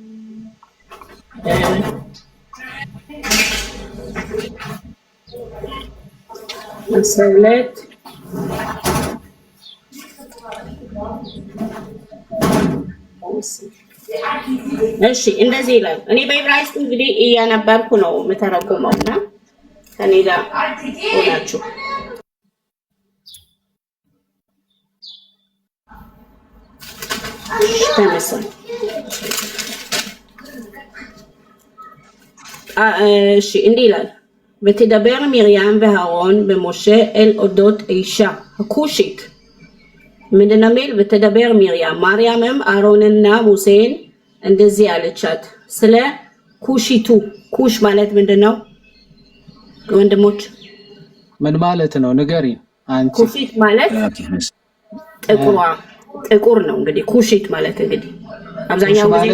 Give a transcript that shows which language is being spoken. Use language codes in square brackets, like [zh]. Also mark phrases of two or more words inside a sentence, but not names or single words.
[am] ሰለት እሺ እንደዚህ ይላል። እኔ በዕብራይስጥ እንግዲህ እያነበርኩ ነው የምተረጉመውና ከኔ ጋር ሆናችሁ ተመሰል እሺ እንዲህ ይላል። [he] ותדבר מרים והארון במשה אל אודות האישה הכושית [am] ምንድነው የሚል [he] ותדבר מרים [am] ማርያምም አሮንና ሙሴን እንደዚህ አለቻት ስለ ኩሺቱ ኩሽ ማለት ምንድነው ወንድሞች ምን ማለት ነው ንገሪ አንቺ ኩሺት ማለት ጥቁር ነው እንግዲህ ኩሺት ማለት እንግዲህ አብዛኛው ጊዜ